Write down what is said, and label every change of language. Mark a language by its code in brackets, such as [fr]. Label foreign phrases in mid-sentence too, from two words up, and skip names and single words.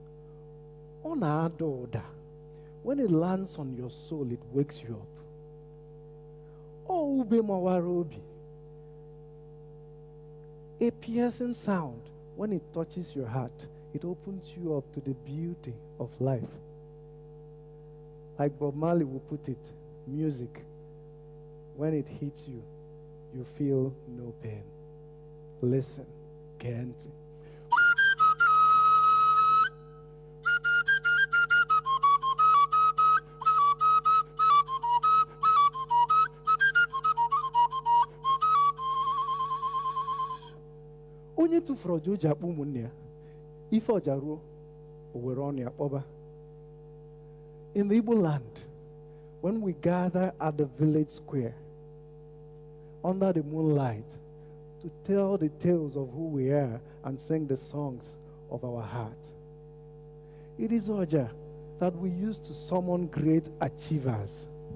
[en] Oda, when it lands on your soul, it wakes you up. [ig] Oh, ube mawarobi, [en] a piercing sound. When it touches your heart, it opens you up to the beauty of life. Like Bob Marley would put it, music, when it hits you, you feel no pain. Listen, Kenti. [ig] Onye tụfuru ọja o ji akpọ ụmụnne ya, ife ọja ruo, o were ọnụ ya kpọba. [en] In the Igbo land, when we gather at the village square, under the moonlight, to tell the tales of who we are and sing the songs of our heart, it is Oja that we use to summon great achievers.